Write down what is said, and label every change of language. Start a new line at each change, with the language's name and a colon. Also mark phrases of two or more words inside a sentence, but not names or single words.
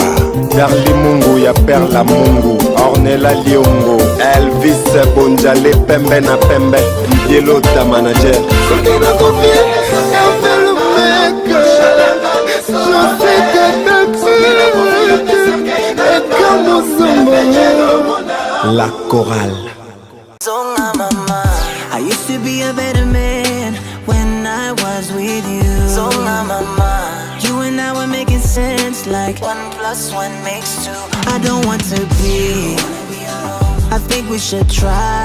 Lingala: Perli Mungu ya Perla Mungu, Ornella Liongo, Elvis Bonjale Pembe na Pembe, Didier Lota manager.
French: La chorale.
English: I used to be a better man when I was with you. You and I were making sense like 1 + 1 makes 2. I don't want to be, I think we should try.